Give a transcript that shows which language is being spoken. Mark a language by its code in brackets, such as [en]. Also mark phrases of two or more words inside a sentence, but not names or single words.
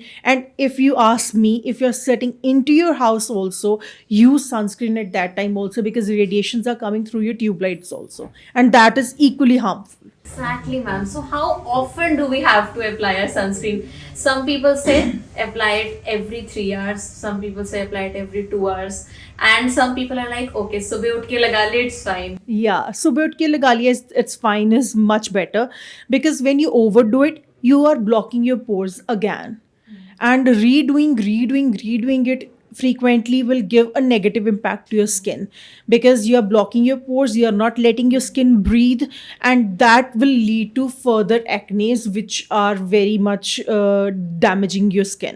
[en] And if you ask me, if you're sitting into your house also, use sunscreen at that time also, because radiations are coming through your tube lights also. And that is equally harmful. Exactly, ma'am. So how often do we have to apply our sunscreen? Some people say apply it every 3 hours. Some people say apply it every 2 hours. And some people are like, [hi] okay, सुबह उठ के लगा ले, [en] it's fine. Yeah, [hi] सुबह उठ के लगा लिया, [en] it's fine is much better, because when you overdo it, you are blocking your pores again. And redoing it frequently will give a negative impact to your skin, because you are blocking your pores, you are not letting your skin breathe, and that will lead to further acne which are very much damaging your skin.